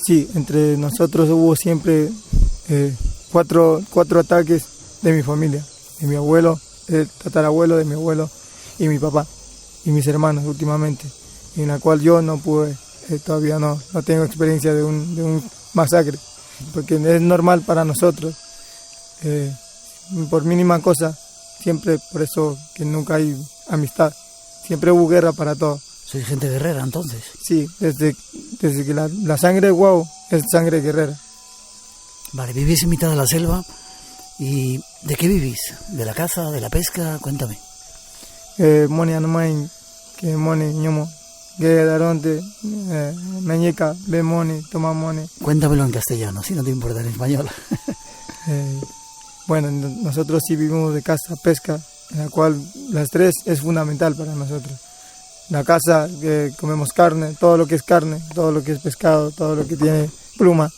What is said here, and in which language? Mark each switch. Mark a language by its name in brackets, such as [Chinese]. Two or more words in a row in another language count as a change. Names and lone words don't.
[Spanish] Sí, entre nosotros hubo siempre cuatro ataques de mi familia, de mi abuelo, el tatarabuelo de mi abuelo y mi papá y mis hermanos últimamente, en la cual yo no pude, todavía no tengo experiencia de un masacre, porque es normal para nosotros, por mínima cosa, siempre, por eso que nunca hay amistad, siempre hubo guerra para todo. ¿Soy gente guerrera entonces? Sí, desde que la sangre de Guau es sangre guerrera. Vale, vivís en mitad de la selva. ¿Y de qué vivís? ¿De la caza, de la pesca? Cuéntame. [Waorani] Moni anamain, que moni ñomo, que daronte, meñica, ve moni, toma moni. [Spanish] Cuéntamelo en castellano, si no te importa en español. Bueno, nosotros sí vivimos de caza, pesca, en la cual las tres es fundamental para nosotros. La caza, comemos carne, todo lo que es carne, todo lo que es pescado, todo lo que tiene pluma.